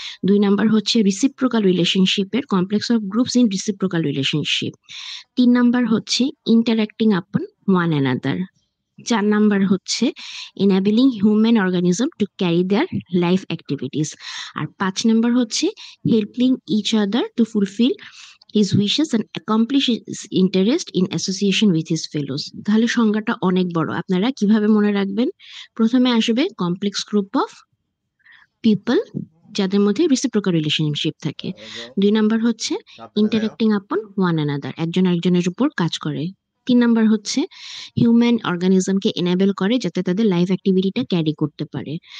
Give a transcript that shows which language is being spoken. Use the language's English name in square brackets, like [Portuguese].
[English] 2 [Bangla] নম্বর হচ্ছে [English] Reciprocal রিলেশনশিপের complex of groups in reciprocal relationship. 3 [Bangla] নম্বর হচ্ছে [English] Interacting upon one another. 4 [Bangla] নম্বর হচ্ছে [English] enabling human organism to carry their life activities. [Bangla] আর 5 নম্বর হচ্ছে [English] helping each other to fulfill his wishes and accomplish his interest in association with his fellows. [Bangla] তাহলে সংজ্ঞাটা অনেক বড়, আপনারা কিভাবে মনে রাখবেন? প্রথমে আসবে [English] complex group of people, [Bangla] যাদের মধ্যে রিসিপ্রোকাল রিলেশনশিপ থাকে। 2 নাম্বার হচ্ছে [English] interacting upon one another, [Bangla] একজন আরেকজনের উপর কাজ করে। 3 নাম্বার হচ্ছে হিউম্যান অর্গানিজমকে এনেবল করে যাতে তাদের লাইফ অ্যাক্টিভিটিটা ক্যারি করতে পারে।